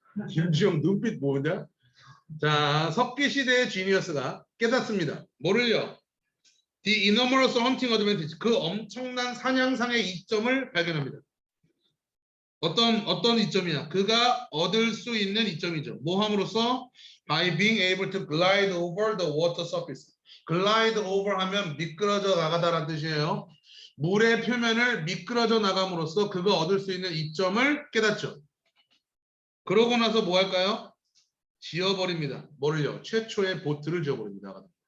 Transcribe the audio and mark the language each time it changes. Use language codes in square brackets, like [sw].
[ko] 김지영 눈빛 뭐냐? 자, 석기 시대의 지니어스가 깨닫습니다. 뭐를요? [en] The enormous hunting advantage [ko] 그 엄청난 사냥상의 이점을 발견합니다. 어떤 이점이냐? 그가 얻을 수 있는 이점이죠. 뭐 함으로써? [en] By being able to glide over the water surface. [ko] glide over 하면 미끄러져 나가다라는 뜻이에요. 물의 표면을 미끄러져 나감으로써 그가 얻을 수 있는 이점을 깨닫죠. 그러고 나서 뭐 할까요? 지어버립니다. 뭐를요? 최초의 보트를 지어버립니다.